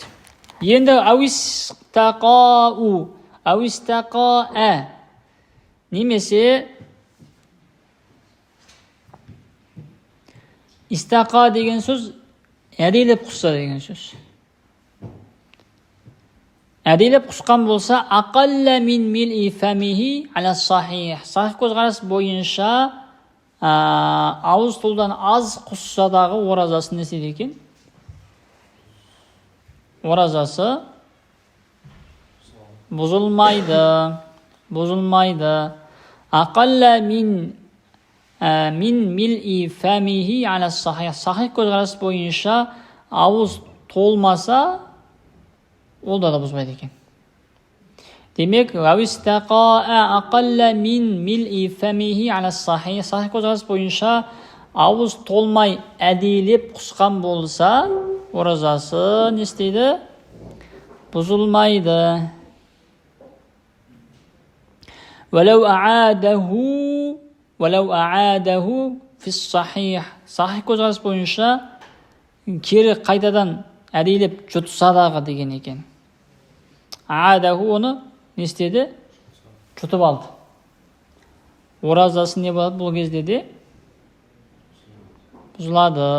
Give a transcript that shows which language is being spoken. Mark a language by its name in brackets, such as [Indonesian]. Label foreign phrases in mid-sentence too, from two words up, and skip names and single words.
[Kazakh] Енді әуистақа немесе истақа деген сөз әдейлеп құсса деген сөз. Әдейлеп құсқан болса [Arabic] أقل من ملء فيه على الصحيح. [Kazakh] Сахих көзқарас бойынша ауыз толдан аз құсса дағы оразасы не істейді екен? Оразасы бұзылмайды. [Arabic] أقل من ملء فيه على الصحيح. [Kazakh] Сахих көзқарас бойынша ауыз толмаса ол да бұзбайды екен. [Arabic] Демек, أقل من ملء فيه على الصحيح. [Kazakh] Сахих көзқарас бойынша ауыз толмай әдейлеп құсқан болса, оразасы не істейді? [Arabic] Бұзылмайды. ولو أعاده في الصحيح. [Kazakh] Сахих көзқарас бойынша кері қайтадан әдейлеп жұтса дағы деген екен. Аадаху оны не істеді? Жұтып алды. Оразасы не болады бұл кезде де? Бұзылады.